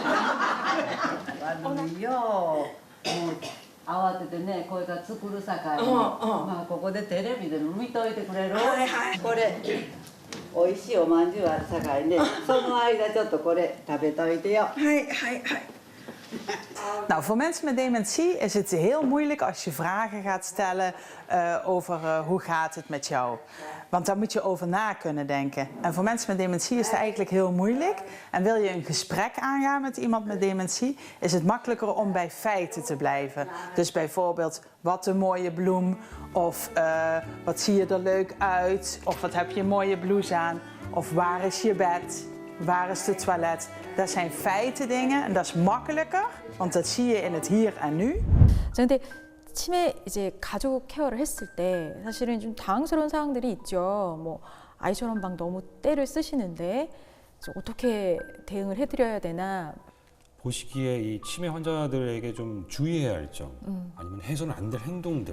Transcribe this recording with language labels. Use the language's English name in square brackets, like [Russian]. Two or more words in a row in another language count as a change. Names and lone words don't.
[Japanese] 悪いよもう慌ててねこれから作るさかいに、うんうんまあここでテレビでも見といてくれる？はいはい。これ美味しいおまんじゅうあるさかいねその間ちょっとこれ食べといてよ。はいはいはい。 [Dutch] Nou, voor mensen met dementie is het heel moeilijk als je vragen gaat stellen over hoe gaat het met jou. Want daar moet je over na kunnen denken. En voor mensen met dementie is het eigenlijk heel moeilijk. En wil je een gesprek aangaan met iemand met dementie, is het makkelijker om bij feiten te blijven. Dus bijvoorbeeld, wat een mooie bloem, of wat zie je er leuk uit, of wat heb je een mooie blouse aan, of waar is je bed, waar is het toilet. Dat zijn feiten dingen en dat is makkelijker, want dat zie je in het hier en nu. [Korean] 근데 치매 이제 가족 케어를 했을 때 사실은 좀 당황스러운 상황들이 있죠. 뭐 아이처럼 막 너무 떼를 쓰시는데 어떻게 대응을 해드려야 되나. 보시기에 이 치매 환자들에게 좀 주의해야 할 점, 아니면 해서는 안 될 행동들